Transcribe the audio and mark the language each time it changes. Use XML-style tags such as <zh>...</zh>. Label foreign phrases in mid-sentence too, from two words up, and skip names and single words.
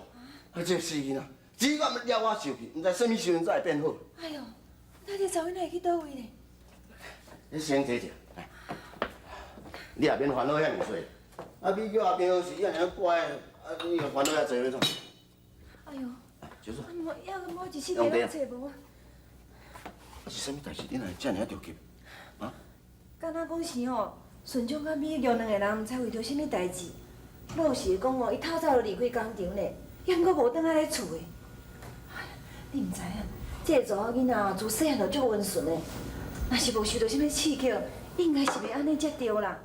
<nan>啊，这死囡仔，只管了我受气，毋知什么时阵才会变好。哎呦，那这查某囡会去倒位呢？你先坐者，来，你也免烦恼遐尔多。啊，美叫阿平是遐尔乖，啊，你又烦恼遐济要创？哎呦，小叔，我一时间拢找无。是啥物代志？你哪会遮尔着急？啊？敢若讲是吼，顺昌甲美玉两个人毋知为着什么代志，老实讲哦，伊透早就离开工厂咧，也毋过无倒来咧厝诶。你毋知影，这个查某囡仔哦，自细汉就足温顺诶，若是无受到什么刺激，应该是袂安尼才对啦。</nan>